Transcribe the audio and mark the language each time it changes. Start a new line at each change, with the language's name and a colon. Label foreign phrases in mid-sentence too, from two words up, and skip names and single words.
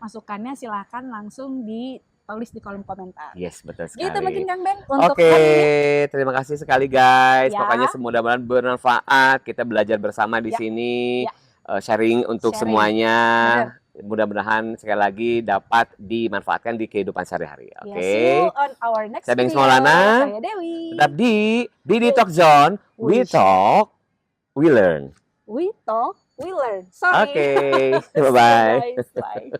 Indonesian: Masukannya silahkan langsung tulis di kolom komentar. Yes, betul sekali. Gitu mungkin Kang Ben untuk terima kasih sekali guys. Pokoknya mudah-mudahan bermanfaat. Kita belajar bersama di sini. Sharing untuk semuanya. Mudah-mudahan sekali lagi dapat dimanfaatkan di kehidupan sehari-hari.
English: See you on our next video.
Indonesian: Saya Dewi. Tetap di Didi Talk Zone.
English: We talk, we learn. We talk, we learn. Bye-bye. Bye.